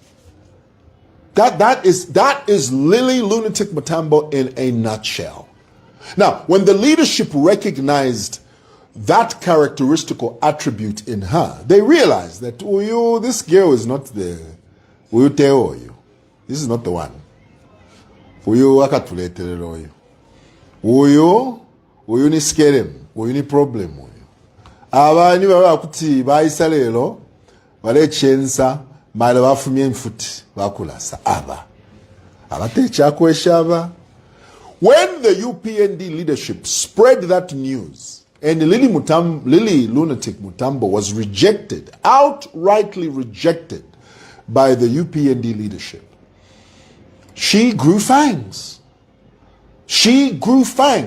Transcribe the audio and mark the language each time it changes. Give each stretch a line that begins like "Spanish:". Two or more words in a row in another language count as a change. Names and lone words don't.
English: That is Lily Lunatic Mutambo in a nutshell. Now, when the leadership recognized that characteristical attribute in her, they realized that, this girl is not the, this is not the one.
Bemba: Uyu ni skerem, uyu ni problem. Abani bakuti bayisalelo, bale chensa, mala bafumye mfuti, bakulasa aba. Abate chakweshaba.
English: When the UPND leadership spread that news, and Lily Lunatic Mutambo was rejected, outrightly rejected by the UPND leadership, she grew fangs. She grew fangs.